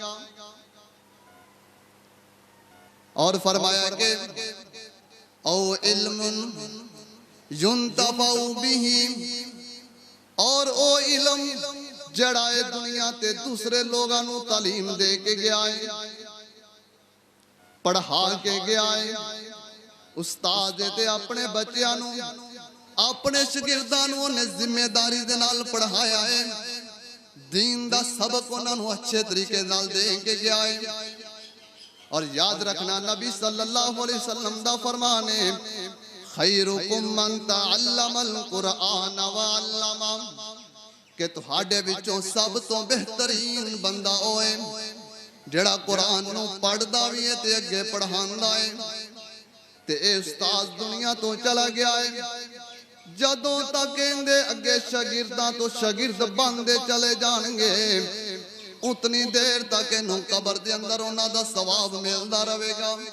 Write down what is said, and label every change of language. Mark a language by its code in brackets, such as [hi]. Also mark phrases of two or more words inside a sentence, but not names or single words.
[pa] ਔਰ ਫ਼ਰਮਾਇਆ ਕਿ [ar] أو علم ينتفع به [pa] ਔਰ ਓ ਇਲਮ ਜੜਾ ਹੈ ਦੁਨੀਆ ਤੇ ਦੂਸਰੇ ਲੋਕਾਂ ਨੂੰ ਤਾਲੀਮ ਦੇ ਕੇ ਗਿਆ ਹੈ ਪੜ੍ਹਾ ਕੇ ਗਿਆ ਹੈ। ਉਸਤਾਦ ਤੇ ਅਪਣੇ ਬੱਚਿਆਂ ਨੂੰ ਅਪਣੇ ਸ਼ਾਗਿਰਦਾਂ ਨੂੰ ਉਨ੍ਹਾਂ ਜ਼ਿੰਮੇਵਾਰੀ ਦੇ ਨਾਲ ਪੜ੍ਹਾਇਆ ਹੈ। ਦੀਨ ਦਾ ਸਬਕ ਉਨ੍ਹਾਂ ਨੂੰ ਅੱਛੇ ਤਰੀਕੇ ਨਾਲ ਦੇ ਕੇ ਗਿਆ ਹੈ। ਔਰ ਯਾਦ ਰੱਖਣਾ ਨਬੀ [ar] صلى الله عليه وسلم [pa] ਦਾ ਫ਼ਰਮਾਨ ਹੈ [ar] خيركم من تعلم القرآن وعلمه [pa] ਕਿ ਤੁਹਾਡੇ ਵਿਚੋਂ ਸਭ ਤੋਂ ਬਿਹਤਰੀਨ ਬੰਦਾ ਹੋਏ ਜਿਹੜਾ ਕੁਰਾਨ ਨੂੰ ਪੜ੍ਹਦਾ ਭੀ ਹੈ ਤੇ ਅੱਗੇ ਪੜ੍ਹਾਂਦਾ ਹੈ। ਤੇ ਏ ਉਸਤਾਦ ਦੁਨੀਆ ਤੋਂ ਚਲਾ ਗਿਆ ਹੈ ਜਦੋਂ ਤਕ ਇਹਦੇ ਅੱਗੇ ਸ਼ਾਗਿਰਦਾਂ ਤੋਂ ਸ਼ਾਗਿਰਦ ਬਣਦੇ ਚਲੇ ਜਾਣਗੇ ਉਤਨੀ ਦੇਰ ਤਕ ਇਹਨੂੰ ਕਬਰ ਦੇ ਅੰਦਰ ਉਨ੍ਹਾਂ ਦਾ ਸਵਾਬ ਮਿਲਦਾ ਰਹੇਗਾ।